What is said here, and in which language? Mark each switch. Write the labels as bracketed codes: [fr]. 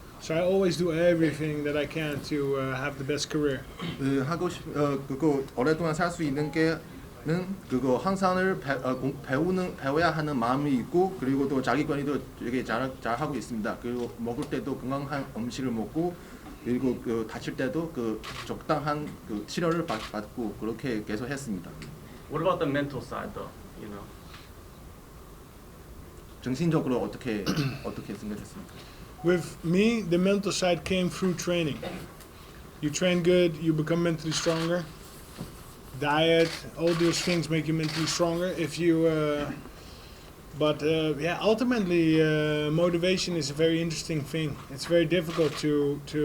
[en] So I always do everything that I can to have the best career. [ko] 그거 오랫동안 살 수 있는 게는 그거 항상을 배워야 하는 마음이 있고 그리고 또 자기 관리도 되게 잘 하고 있습니다. 그리고 먹을 때도 건강한 음식을 먹고 그리고 그 다칠 때도 그 적당한 그 치료를 받고 그렇게 계속 했습니다. [en] What about the mental side, though? You know. [ko] 정신적으로 어떻게 생각했습니까? [en] With me, the mental side came through training. You train good, you become mentally stronger. Diet, all those things make you mentally stronger. If you, ultimately, motivation is a very interesting thing. It's very difficult to